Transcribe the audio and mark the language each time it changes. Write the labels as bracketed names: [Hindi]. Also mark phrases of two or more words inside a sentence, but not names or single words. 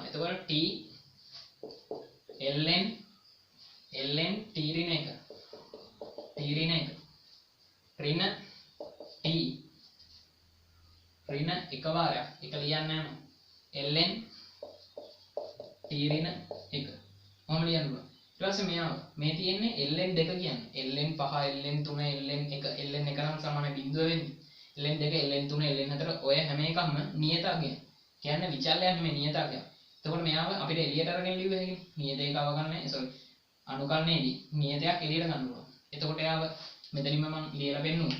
[Sinhala] එතකොට t ln t ඍණ 1 t ඍණ 1 ඍණ t ඍණ එක වාරයක් එක ලියන්න යනවා. ln t ඍණ 1 මොහොම ලියන්න පුළුවන්. ඊට පස්සේ මෙයාව මේ තියෙන්නේ ln 2 කියන්නේ ln 5 ln 3 ln 1 ln 1 නම් සමානයි බිඳුව වෙන්නේ. ln 2 ln 3 ln 4 ඔය හැම එකක්ම නියත අගය. කියන්නේ විචල්‍යයක් නෙමෙයි නියත අගය. එතකොට මෙයාව අපිට එළියට අරගෙන ලියුව හැකියි. නියත එක අවගන්නේ අනුකලනයේදී නියතයක් එළියට ගන්න පුළුවන්. එතකොට එයාව මෙතනින්ම මම ලියලා පෙන්නුවා.